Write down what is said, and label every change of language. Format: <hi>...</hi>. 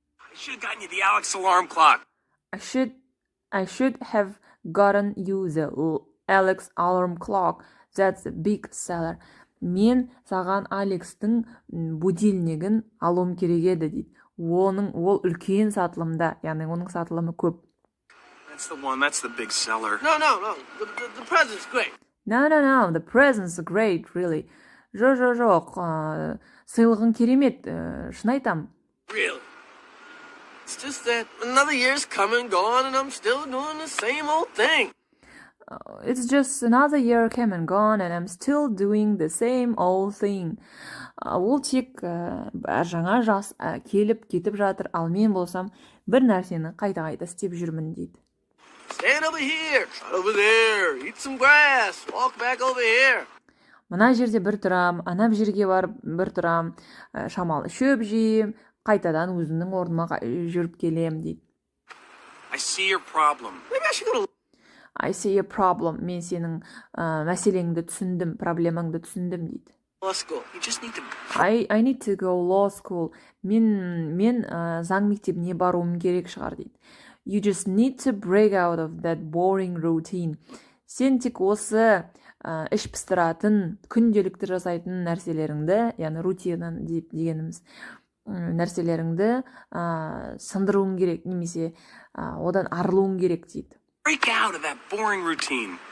<en>I should have gotten you the Alex alarm clock. I should have gotten you the Alex alarm clock. That's a big seller.</en> <kk>Мен саған Алекстің будильнигін алуым керек еді дейді. Ол үлкен сатылымда, яғни оның сатылымы көп.</kk> <en>That's the one. That's the big seller. No. The present's great. No. The present's great, really.</en> <kk>Жоқ. Сыйлығың керемет, шын айтам.</kk> <en>Really? It's just that another year's come and gone and I'm still doing the same old thing. It's just another year came and gone and I'm still doing the same old thing.</en> <kk>Ол тек жаңа жас келіп кетіп жатыр, ал мен болсам бір нәрсені қайта-қайта істеп жүрмін дейді.</kk> <en>Stand over here, trot over there, eat some grass, walk back over here.</en> <kk>Мына жерде бір тұрам, ана жерге барып бір тұрам, шамалы шөп жейм, қайтадан өзімнің орныма жүріп келем дейді.</kk> <en>I see your problem. Maybe I should go to I see a problem.</en> <kk>Мен сенің мәселеңді түсіндім, проблемаңды түсіндім дейді.</kk> <en>law school. You just need to... I need to go law school.</en> <kk>Мен заң мектебіне баруым керек шығар дейді.</kk> <en>You just need to break out of that boring routine.</en> <kk>Сен тек осы іш пыстыратын, күнделікті жасайтын нәрселеріңді, яғни рутина дегеніміз, нәрселеріңді сындыруың керек, немесе одан арылуың керек дейді.</kk> <en>Break out of that boring routine.</en>